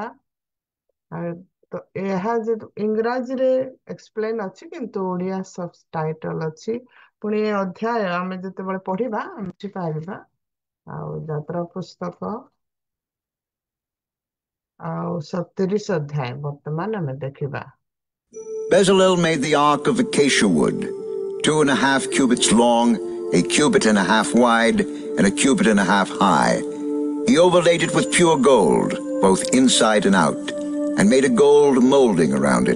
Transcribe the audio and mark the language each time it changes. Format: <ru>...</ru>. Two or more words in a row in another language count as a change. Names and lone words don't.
<or>ତ ଏହା ଇଂରାଜୀରେ ଏକ୍ସପ୍ଲେନ ଅଛି, କିନ୍ତୁ ଓଡ଼ିଆ ସବଟାଇଟଲ ଅଛି। ପୁଣି ଏ ଅଧ୍ୟାୟ ଆମେ ଯେତେବେଳେ ପଢିବା ଆମେ ବୁଝିପାରିବା। ଆଉ ଯାତ୍ରା ପୁସ୍ତକ ଆଉ 37 ଅଧ୍ୟାୟ ବର୍ତ୍ତମାନ ଆମେ ଦେଖିବା।</or> <en>Bezalel made the ark of acacia wood, 2.5 cubits long, 1 cubit and a half wide, and 1.5 cubits high. He overlaid it with pure gold, both inside and out, and made a gold molding around it.</en>